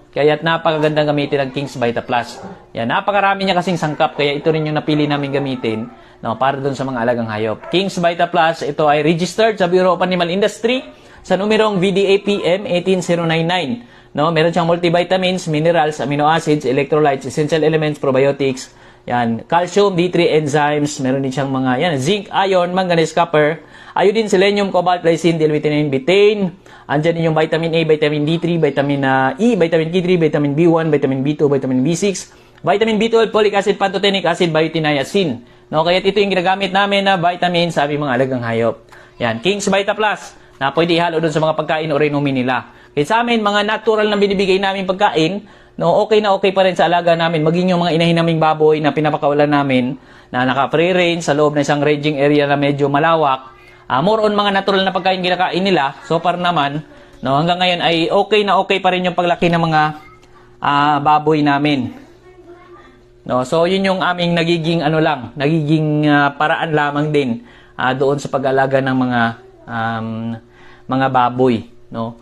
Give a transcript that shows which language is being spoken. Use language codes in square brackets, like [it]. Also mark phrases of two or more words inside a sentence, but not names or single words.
[tl] Kaya napakagandang gamitin ng King's Vita Plus. Yan, napakarami niya kasing sangkap, kaya ito rin yung napili namin gamitin, no, para dun sa mga alagang hayop. King's Vita Plus, ito ay registered sa Bureau of Animal Industry sa numerong VDAPM 18099. [en] No, [tl] meron siyang [en] multivitamins, minerals, amino acids, electrolytes, essential elements, probiotics, yan, calcium, D3 enzymes, [tl] meron din siyang mga yan, [en] zinc, iron, manganese, copper, iodine, selenium, cobalt, glycine, L-theanine, betaine. [tl] Andyan din yung vitamin A, [en] vitamin D3, vitamin E, vitamin K3, vitamin B1, vitamin B2, vitamin B6, vitamin B12, folic acid, pantothenic acid, biotin, niacin. [tl] No, kaya ito yung ginagamit namin na vitamin sa aming mga alagang hayop. Yan, King's Vita Plus, na pwede ihalo doon sa mga pagkain o inumin nila. Kaya sa amin, mga natural na binibigay namin pagkain, no, okay na okay pa rin sa alaga namin. Maging yung mga inahin naming baboy na pinapakawalan namin, na naka-free range sa loob ng isang ranging area na medyo malawak. [en] More on [tl] mga natural na pagkain kinakain nila. [en] So far [tl] naman, no, hanggang ngayon ay okay pa rin yung paglaki ng mga baboy namin. No, so yun yung aming nagiging paraan lamang din doon sa pag-alaga ng mga baboy, no.